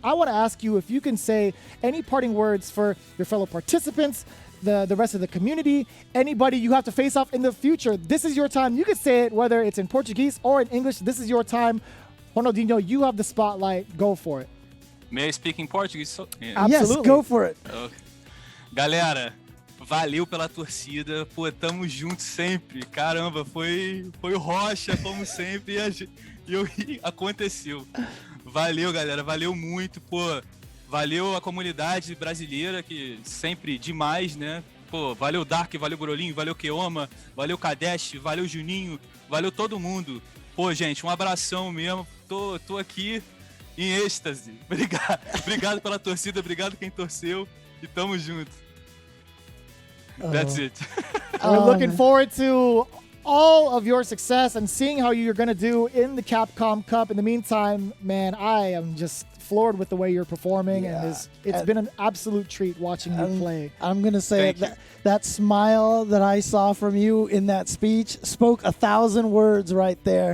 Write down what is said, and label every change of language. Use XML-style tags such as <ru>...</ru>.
<en>I want to ask you if you can say any parting words for your fellow participants, the rest of the community, anybody you have to face off in the future. This is your time. You can say it whether it's in Portuguese or in English. This is your time. Ronaldinho, you have the spotlight. Go for it. May I speak in Portuguese? Yes, go for it. Okay.</en> <pt>Galera, valeu pela torcida. Pô, tamo junto sempre. Caramba, foi o rocha, como sempre. E aconteceu. Valeu, galera. Valeu muito. Pô, valeu a comunidade brasileira, que sempre demais, né? Pô, valeu Dark, valeu Grolinho, valeu Keoma, valeu Kadesh, valeu Juninho, valeu todo mundo. Pô, gente, um abração mesmo. Tô aqui em êxtase. Obrigado pela torcida, obrigado quem torceu e tamo junto.</pt> <en>That's it. We're looking forward to all of your success and seeing how you're going to do in the Capcom Cup. In the meantime, man, I am just floored with the way you're performing, and it's been an absolute treat watching you play. I'm going to say that smile that I saw from you in that speech spoke 1,000 words right there.</en>